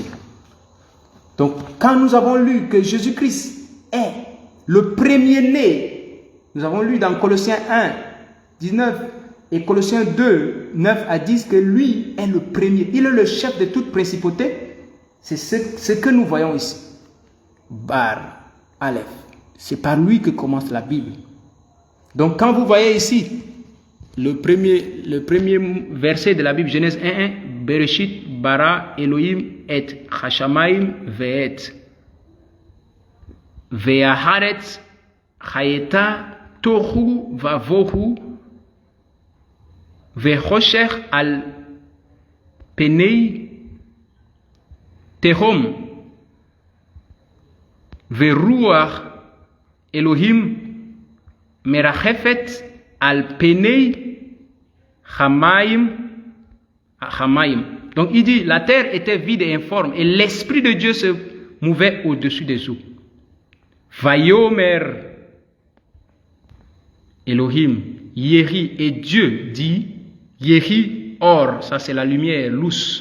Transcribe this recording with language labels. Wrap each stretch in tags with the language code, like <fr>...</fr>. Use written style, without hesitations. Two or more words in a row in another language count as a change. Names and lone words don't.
<fr>Donc, quand nous avons lu que Jésus-Christ est le premier-né, nous avons lu dans Colossiens 1, 19 et Colossiens 2, 9 à 10 que lui est le premier. Il est le chef de toute principauté. C'est ce que nous voyons ici. Bar, Aleph. C'est par lui que commence la Bible. Donc quand vous voyez ici le premier verset de la Bible, Genèse 1.1,</fr> <he>בראשית ברא אלהים את השמים ואת והארץ היתה תהו ובהו וחשך על פני תהום ורוח אלהים מרחפת על פני המים.</he> <fr>Donc il dit, la terre était vide et informe et l'esprit de Dieu se mouvait au-dessus des eaux.</fr> <he>ויאמר אלהים יהי,</he> <fr>et Dieu dit</fr> <he>יהי אור,</he> <fr>ça c'est la lumière, luz.</fr>